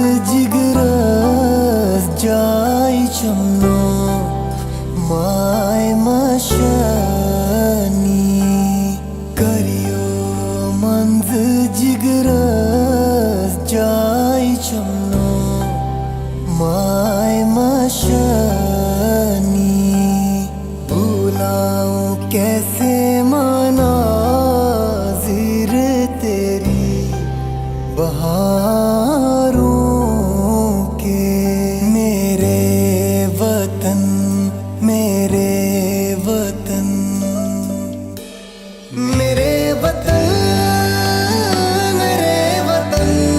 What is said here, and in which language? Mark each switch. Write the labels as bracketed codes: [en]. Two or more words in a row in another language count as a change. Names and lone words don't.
[ks] जिगरस जाई चमनो माय मशानी, करियो मंज जिगरस जाई चमनो माय मशानी, [ur] بھلاؤں کیسے مناظر تیری بہاروں کے، میرے وطن میرے وطن میرے وطن میرے وطن.